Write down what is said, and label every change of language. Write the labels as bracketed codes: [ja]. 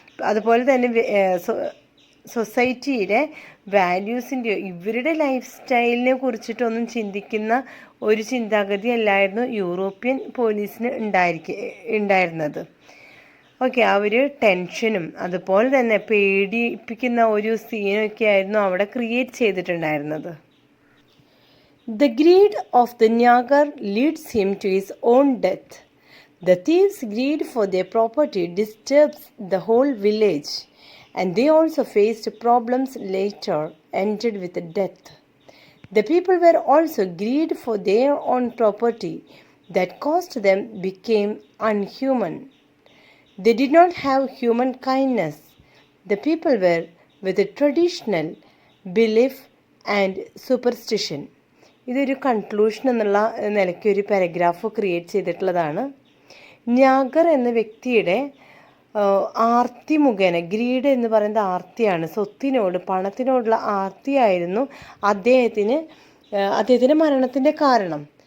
[ml] അതുപോലെ തന്നെ സൊസൈറ്റിയിലെ വാല്യൂസിൻ്റെയോ ഇവരുടെ ലൈഫ് സ്റ്റൈലിനെ കുറിച്ചിട്ടൊന്നും ചിന്തിക്കുന്ന ഒരു ചിന്താഗതി അല്ലായിരുന്നു യൂറോപ്യൻ പോലീസിന് ഉണ്ടായിരുന്നത്. ഓക്കെ, അവർ ടെൻഷനും അതുപോലെ തന്നെ പേടിപ്പിക്കുന്ന ഒരു സീനൊക്കെ ആയിരുന്നു അവിടെ ക്രിയേറ്റ് ചെയ്തിട്ടുണ്ടായിരുന്നത്. [en] The greed of the Nyagar leads him to his own death. The thieves' greed for their property disturbs the whole village, and they also faced problems later, ended with death. The people were also greedy for their own property that caused them became unhuman. They did not have human kindness. The people were with a traditional belief and superstition. [ml] ഇതൊരു conclusion എന്നുള്ള നിലയ്ക്ക് ഒരു paragraph create ചെയ്തിട്ടുള്ളതാണ്. ന്യാഗർ എന്ന വ്യക്തിയുടെ ആർത്തി മുഖേന, greed എന്ന് പറയുന്നത് ആർത്തിയാണ്, സ്വത്തിനോട് പണത്തിനോടുള്ള ആർത്തിയായിരുന്നു അദ്ദേഹത്തിൻ്റെ മരണത്തിൻ്റെ കാരണം.